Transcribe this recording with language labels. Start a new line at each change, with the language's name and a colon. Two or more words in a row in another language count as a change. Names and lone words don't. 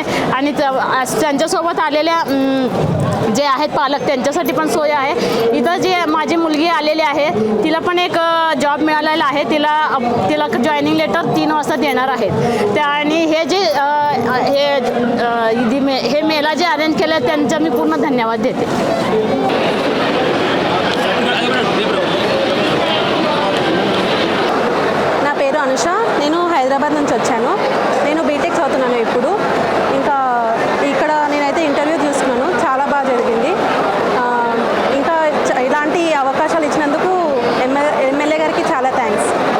Marathi: आणि त्यांच्यासोबत आलेल्या जे आहेत पालक त्यांच्यासाठी पण सोय आहे. इथं जे माझी मुलगी आलेली आहे तिला पण एक जॉब मिळालेला आहे. तिला
English: joining letter
Marathi: 3 वाजता देणार आहेत. आणि हे जे हे मेला जे अरेंज केलं त्यांचा मी पूर्ण धन्यवाद देते.
Telugu: నా పేరు అనుష. నేను హైదరాబాద్ నుంచి వచ్చాను. నేను బీటెక్ చదువుతున్నాను ఇప్పుడు. ఇంకా ఇక్కడ నేనైతే ఇంటర్వ్యూ చూసుకున్నాను, చాలా బాగా జరిగింది. ఇంకా ఇలాంటి అవకాశాలు ఇచ్చినందుకు ఎమ్మెల్యే గారికి చాలా థ్యాంక్స్.